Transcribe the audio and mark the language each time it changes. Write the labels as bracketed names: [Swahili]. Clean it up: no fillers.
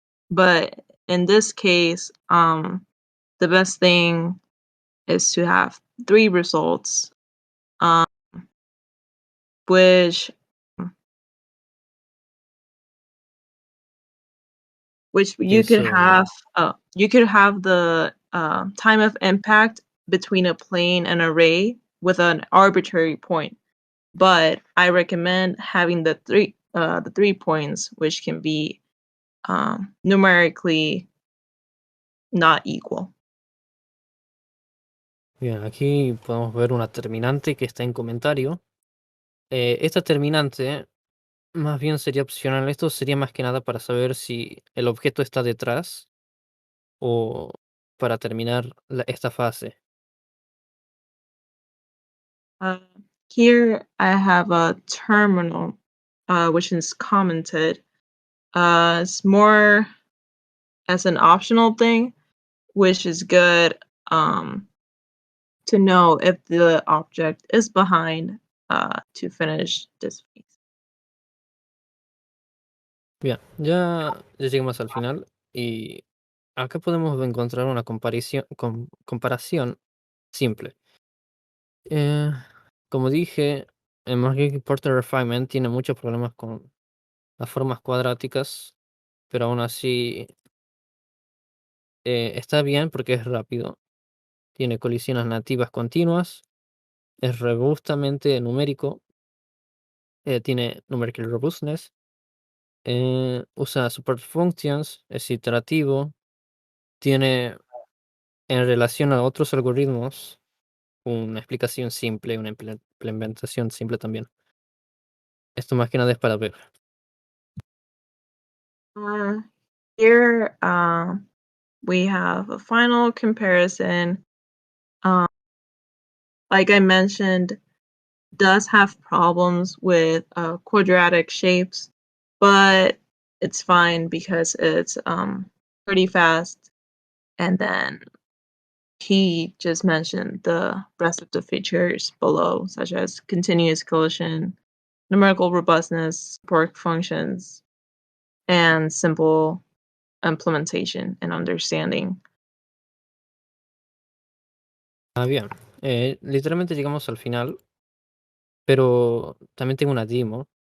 [English] But in this case, the best thing is to have 3 results, which you could have the time of impact between a plane and array with an arbitrary point. But I recommend having the 3 points, which can be numerically not equal. [Spanish] Bien, aquí podemos ver una terminante que está en comentario. Esta terminante más bien sería opcional. Esto sería más que nada para saber si el objeto está detrás o para terminar esta fase. [English] Here I have a terminal, which is commented. It's more as an optional thing, which is good to know if the object is behind to finish this phase. [Spanish] Bien, ya llegamos al final y acá podemos encontrar una comparación simple. Eh, como dije, el Marquis Porter Refinement tiene muchos problemas con las formas cuadráticas, pero aún así está bien porque es rápido, tiene colisiones nativas continuas, es robustamente numérico, tiene numerical robustness, usa support functions, es iterativo, tiene en relación a otros algoritmos una explicación simple, una implementación simple también. Esto más que nada es para ver. [English] Here we have a final comparison. Like I mentioned, does have problems with quadratic shapes, but it's fine because it's pretty fast. And then he just mentioned the rest of the features below, such as continuous collision, numerical robustness, support functions, and simple implementation and understanding. [Spanish] Bien, literalmente llegamos al final, pero también tengo una demo.